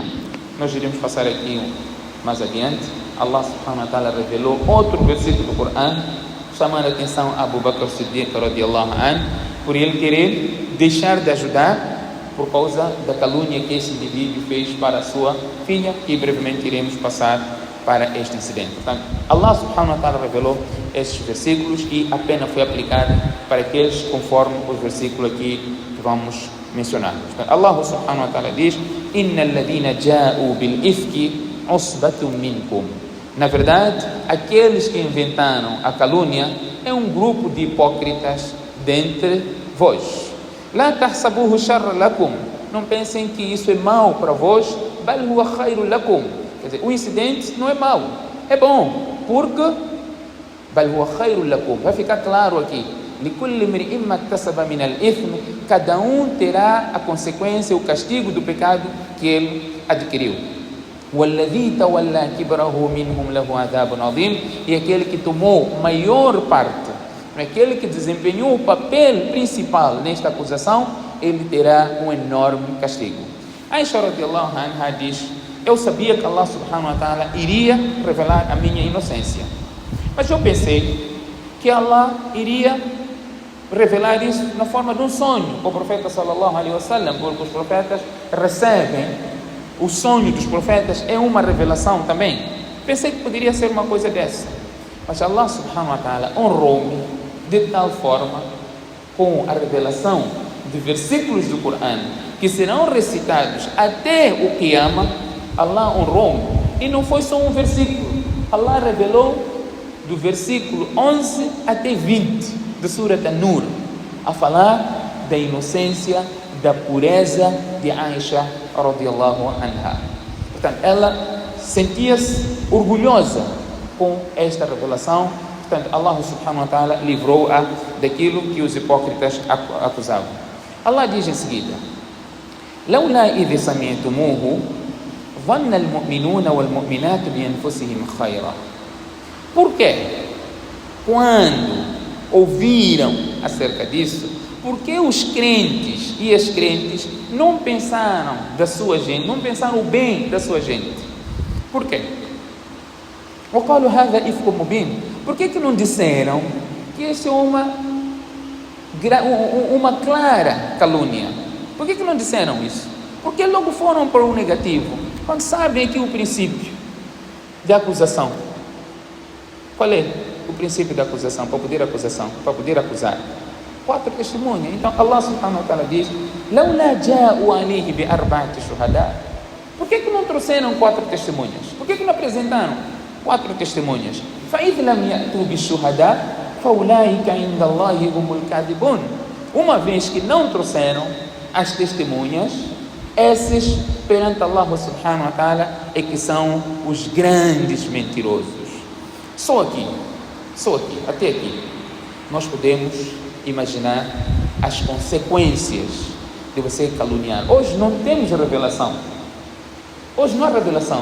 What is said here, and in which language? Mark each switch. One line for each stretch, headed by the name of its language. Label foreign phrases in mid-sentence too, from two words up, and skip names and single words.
Portuguese: Nós iremos passar aqui mais adiante. Allah
Arabic: سبحانه وتعالى
Portuguese: revelou outro versículo do Corão, chamando a atenção a Abu Bakr Siddiq
Arabic: رضي الله عنه,
Portuguese: por ele querer deixar de ajudar por causa da calúnia que esse indivíduo fez para a sua filha, que brevemente iremos passar para este incidente. Portanto, Allah
Arabic: سبحانه وتعالى
Portuguese: revelou estes versículos e a pena foi aplicada para aqueles conforme os versículos aqui que vamos mencionar. Portanto,
Arabic: الله سبحانه وتعالى diz: إن الذين جاءوا بالإفك عصبة منكم.
Portuguese: Na verdade, aqueles que inventaram a calúnia é um grupo de hipócritas dentre vós.
Arabic: لا تحسبوه شرا لكم.
Portuguese: Não pensem que isso é mau para vós.
Arabic: بل هو خير لكم.
Portuguese: Quer dizer, o incidente não é mau, é bom, porque
Arabic: بل هو خير لكم.
Portuguese: Vai ficar claro aqui.
Arabic: لكل امرئ ما اكتسب من الإثم.
Portuguese: Cada um terá a consequência, o castigo do pecado que ele adquiriu.
Arabic: وَالَّذِي تَوَلَّى كِبْرَهُ مِنْهُمْ لَهُ عَذَابٌ عَظِيمٌ.
Portuguese: E aquele que tomou maior parte, aquele que desempenhou o papel principal nesta acusação, ele terá um enorme castigo. Aisha
Arabic: رضي الله عنها
Portuguese: diz: eu sabia que Allah
Arabic: سبحانه وتعالى
Portuguese: iria revelar a minha inocência, mas eu pensei que Allah iria revelar isso na forma de um sonho. O profeta
Arabic: صلى الله عليه وسلم,
Portuguese: porque os profetas recebem o sonho dos profetas, é uma revelação também. Pensei que poderia ser uma coisa dessa, mas Allah
Arabic: سبحانه وتعالى
Portuguese: honrou-me de tal forma com a revelação de versículos do Corão que serão recitados até o Qiyamah. Allah honrou-me, e não foi só um versículo. Allah revelou do versículo 11 até 20 de Surat An-Nur, a falar da inocência, da pureza de Aisha
Arabic: رضي الله عنها.
Portuguese: Portanto, ela sentia-se orgulhosa com esta revelação. Portanto, Allah
Arabic: سبحانه وتعالى
Portuguese: livrou-a daquilo que os hipócritas acusavam. Allah diz em seguida:
Arabic: لولا إذ سمعتموه ظن المؤمنون والمؤمنات بأنفسهم خيرا.
Portuguese: Por quê? Quando ouviram acerca disso, porque os crentes e as crentes não pensaram da sua gente, não pensaram o bem da sua gente? Por quê?
Arabic: وقالوا هذا إفك مبين.
Portuguese: Por que não disseram que isso é uma clara calúnia? Por que não disseram isso? Porque logo foram para o negativo, quando sabem aqui o princípio de acusação. Qual é o princípio da acusação? Para poder acusar. 4 testemunhas.
Arabic: Então الله سبحانه وتعالى diz: لولا جاءوا عليه بأربعة شهداء.
Portuguese: Por que não trouxeram 4 testemunhas? Por que não apresentaram 4 testemunhas?
Arabic: فإذ لم يأتوا بالشهداء فأولئك عند الله هم الكاذبون.
Portuguese: Uma vez que não trouxeram as testemunhas, esses perante Allah
Arabic: سبحانه وتعالى
Portuguese: é que são os grandes mentirosos. Só aqui, até aqui, nós podemos imaginar as consequências de você caluniar. Hoje não temos revelação. Hoje não há revelação.